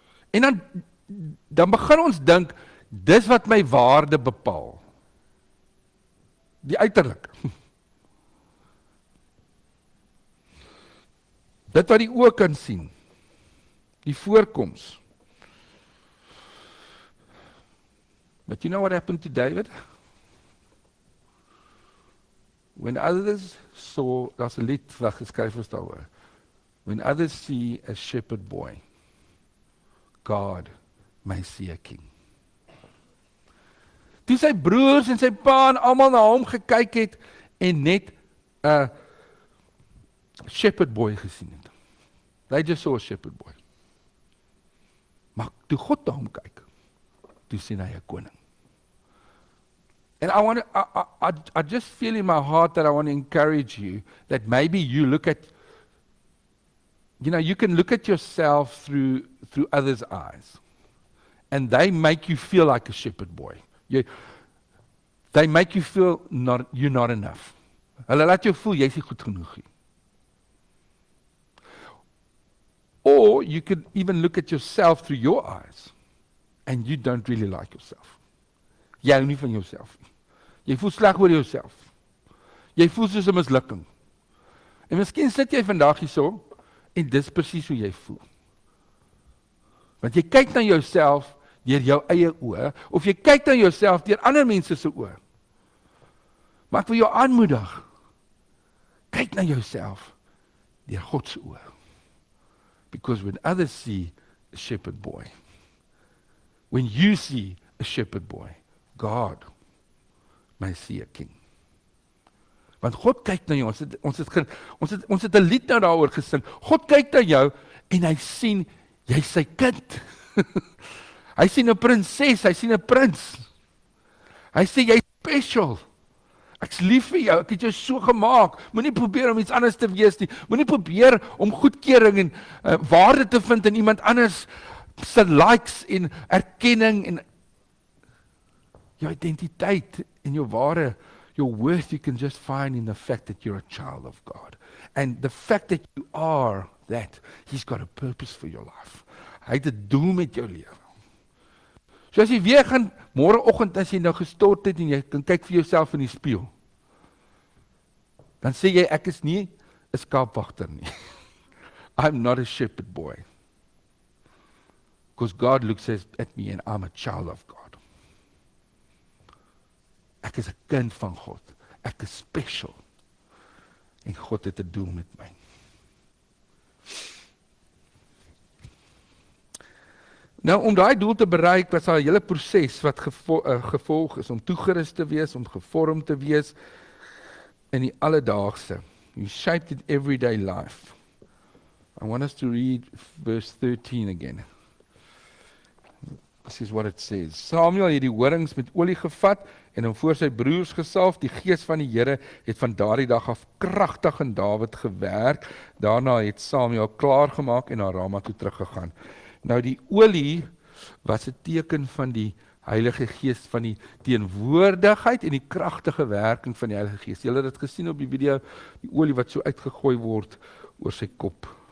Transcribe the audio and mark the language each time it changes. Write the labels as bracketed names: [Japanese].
[Afrikaans] En dan begin ons dink, dis wat my waarde bepaal. Die uiterlik. Dit wat die oë kan sien. Die voorkoms. [English] But you know what happened to David? When others saw, [Afrikaans] daar's 'n lied wat geskryf is daaroor. [English] When others see a shepherd boy, God may see a king. [Afrikaans] Toe sy broers en sy pa en almal na hom gekyk het en net 'n shepherd boy gesien het. [English] They just saw a shepherd boy. [Afrikaans] Maar toe God na hom kyk, toe sien hy 'n koning. [English] And I just feel in my heart that I want to encourage you that maybe you look at, you can look at yourself through others' eyes, and they make you feel like a shepherd boy. They make you feel you're not enough. [Afrikaans] Hulle laat jou voel jy's nie goed genoeg nie. [English] Or you could even look at yourself through your eyes, and you don't really like yourself. [Afrikaans] Jy hou nie van jouself nie. Jy voel sleg oor jouself. Jy voel soos 'n mislukking. En miskien sit jy vandag hierso en dis presies hoe jy voel. Want jy kyk na jouself deur jou eie oë, of jy kyk na jouself deur ander mense se oë. Maar ek wil jou aanmoedig. Kyk na jouself deur God se oë. [English] Because when others see a shepherd boy, when you see a shepherd boy, God may see a king. [Afrikaans] Want God kyk na jou, ons het 'n lied nou daaroor gesing. God kyk na jou en hy sien jy's sy kind. Hy sien 'n prinses, hy sien 'n prins. Hy sê jy's special. Ek's lief vir jou, ek het jou so gemaak. Moenie probeer om iets anders te wees nie. Moenie probeer om goedkeuring en waarde te vind in iemand anders se likes en erkenning en jou identiteit en jou ware, [English] your worth you can just find in the fact that you're a child of God. And the fact that you are that, He's got a purpose for your life. [Afrikaans] Hy het 'n doel met jou lewe. So as jy weer gaan, môreoggend as jy nou gestort het en jy kan kyk vir jouself in die spieël, dan sê jy, ek is nie 'n skaapwagter nie. [English] I'm not a shepherd boy. Because God looks at me and I'm a child of God. [Afrikaans] Ek is 'n kind van God. Ek is special. En God het 'n doel met my. Nou, om daai doel te bereik, was daar 'n hele proses wat gevolg is, om toegerus te wees, om gevorm te wees in die alledaagse. [English] You shaped it everyday life. I want us to read verse 13 again. This is what it says. [Afrikaans] Samuel het die horings met olie gevat en hom voor sy broers gesalf. Die gees van die Here het van daardie dag af kragtig in Dawid gewerk. Daarna het Samuel klaargemaak en na Rama toe teruggegaan. Nou die olie was 'n teken van die Heilige Gees, van die teenwoordigheid en die kragtige werking van die Heilige Gees. Julle het dit gesien op die video, die olie wat so uitgegooi word oor sy kop.